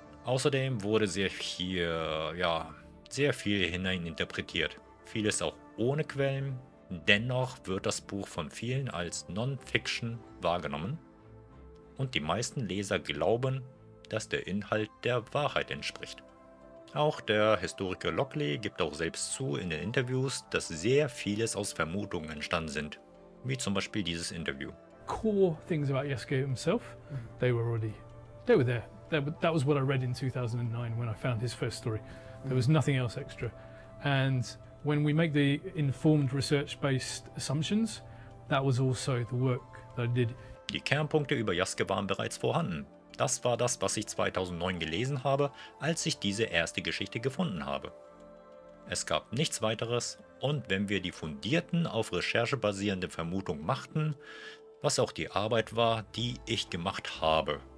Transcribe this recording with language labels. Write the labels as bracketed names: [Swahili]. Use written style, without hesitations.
[German] Außerdem wurde sehr viel hineininterpretiert, vieles auch ohne Quellen, dennoch wird das Buch von vielen als Non-Fiction wahrgenommen und die meisten Leser glauben, dass der Inhalt der Wahrheit entspricht. Auch der Historiker Lockley gibt auch selbst zu in den Interviews, dass sehr vieles aus Vermutungen entstanden sind, wie zum Beispiel dieses Interview. [English] Core things about Yasuke himself, they were there. That was what I read in 2009 when I found his first story. There was nothing else extra. And when we make the informed research-based assumptions, that was also the work that I did. [German] Die Kernpunkte über Yasuke waren bereits vorhanden. Das war das, was ich 2009 gelesen habe, als ich diese erste Geschichte gefunden habe. Es gab nichts weiteres und wenn wir die fundierten, auf Recherche basierende Vermutung machten, was auch die Arbeit war, die ich gemacht habe.